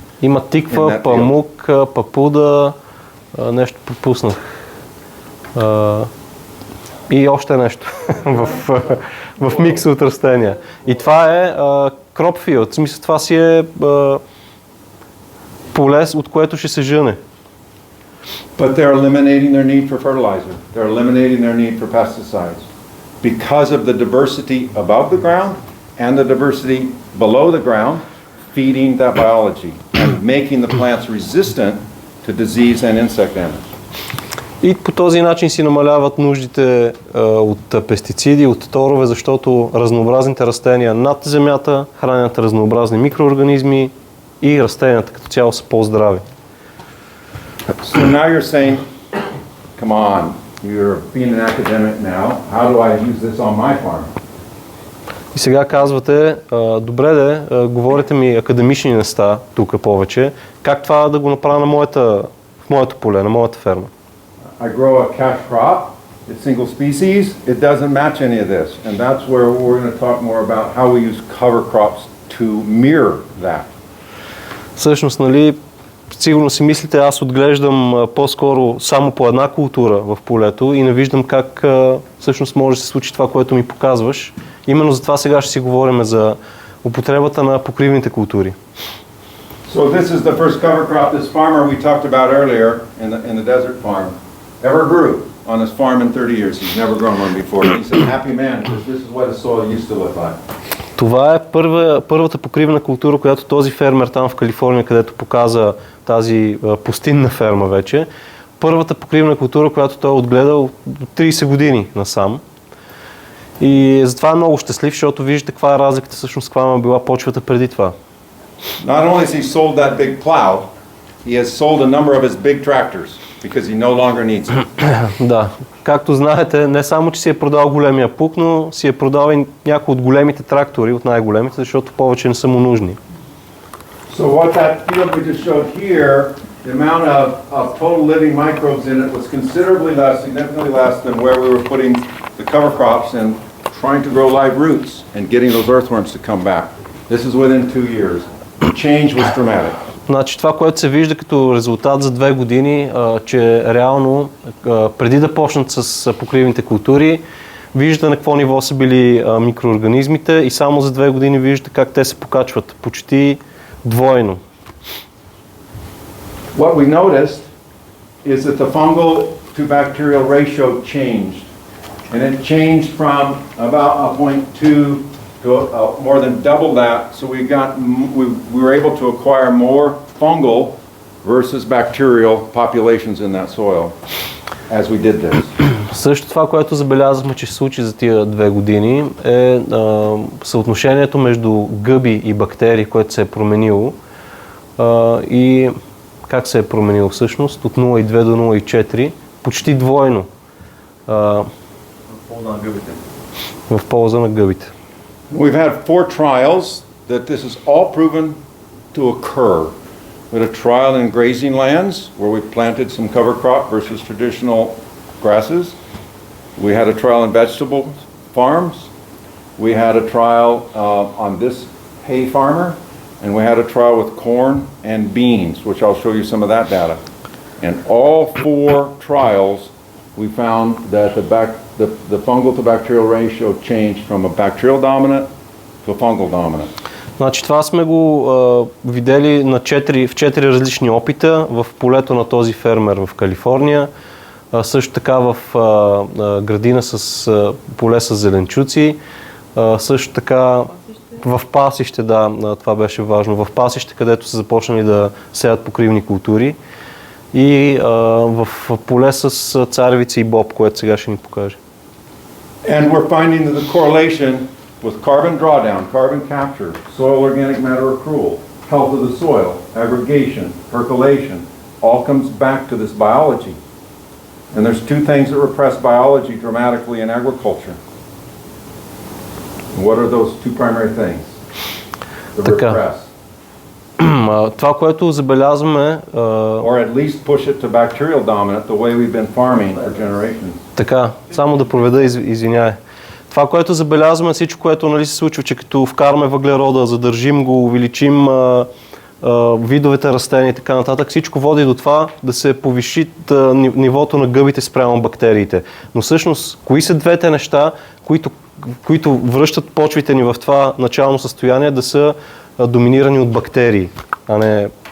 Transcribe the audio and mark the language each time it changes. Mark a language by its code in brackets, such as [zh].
[bg] Има тиква, памук, папуда, нещо пропуснах. И още нещо в микса от растения. И това е [en] crop field. [bg] В смисъл, това си е поле, от което ще се жъне. [en] But they're eliminating their need for fertilizer. They're eliminating their need for pesticides because of the diversity above the ground and the diversity below the ground, feeding that biology and making the plants resistant to disease and insect damage. [bg] И по този начин си намаляват нуждите от пестициди, от торове, защото разнообразните растения над земята хранят разнообразни микроорганизми и растенията като цяло са по-здрави. [en] So now you're saying, come on, you're being an academic now, how do I use this on my farm? [bg] И сега казвате, добре говорите ми академични неща тук повече, как това да го направя в моето поле, на моята ферма? [en] I grow a cash crop, it's single species, it doesn't match any of this. And that's where we're going to talk more about how we use cover crops to mirror that. [bg] Всъщност, нали, сигурно си мислите, аз отглеждам по-скоро само по една култура в полето и не виждам как всъщност може да се случи това, което ми показваш. Именно за това сега ще си говорим за употребата на покривните култури. [en] So this is the first cover crop this farmer we talked about earlier in the desert farm ever grew on his farm in 30 years. He's never grown one before. He's a happy man because this is what his soil used to look like. [bg] Това е първата покривна култура, която този фермер там в Калифорния, където показа тази пустинна ферма вече, първата покривна култура, която той е отгледал от 30 години насам. И затова е много щастлив, защото виждате каква е разликата всъщност, каква е била почвата преди това. [en] Not only has he sold that big plow, he has sold a number of his big tractors because he no longer needs it. [bg] Да, както знаете, не само, че си е продал големия плуг, но си е продал и някои от големите трактори, от най-големите, защото повече не са му нужни. [en] So what that field we just showed here, the amount of total living microbes in it was considerably less, significantly less than where we were putting the cover crops and trying to grow live roots and getting those earthworms to come back. This is within 2 years. The change was dramatic. [bg] Значи това, което се вижда като резултат за 2 години, че реално преди да почнат с покривните култури, виждате на какво ниво са били микроорганизмите и само за 2 години виждате как те се покачват почти двойно. [en] What we noticed is that the fungal to bacterial ratio changed. And it changed from about a 0.2 to more than double that. So we were able to acquire more fungal versus bacterial populations in that soil as we did this. [bg] Също това, което забелязахме, че се случи за тия 2 години, е съотношението между гъби и бактерии, което се е променило. И как се е променило всъщност? От 0,2 до 0,4, почти двойно. В полза на гъбите. В полза на гъбите. [en] We've had 4 trials that this is all proven to occur. We had a trial in grazing lands where we planted some cover crop versus traditional grasses. We had a trial in vegetable farms. We had a trial on this hay farmer, and we had a trial with corn and beans, which I'll show you some of that data. In all 4 trials, we found that the fungal to bacterial ratio changed from a bacterial dominant to a fungal dominant. [bg] Значи това сме го видели в 4 различни опита в полето на този фермер в Калифорния, също така в градина с поле с зеленчуци, също така в пасище, да, това беше важно, в пасище, където са започнали да сеят покривни култури, и в поле с царевица и боб, което сега ще ни покаже. [en] And we're finding that the correlation with carbon drawdown, carbon capture, soil organic matter accrual, health of the soil, aggregation, percolation, all comes back to this biology. And there's 2 things that repress biology dramatically in agriculture. What are those 2 primary things that repress? [bg] Това, което забелязваме... [en] Or at least push it to bacterial dominant, the way we've been farming for generations. [bg] Така, само да проведа, извиняй. Това, което забелязваме, всичко, което, нали, се случва, че като вкараме въглерода, задържим го, увеличим видовете растения и така нататък, всичко води до това да се повиши нивото на гъбите спрямо бактериите. Но всъщност, кои са двете неща, които връщат почвите ни в това начално състояние да са доминирани от бактерии, а не...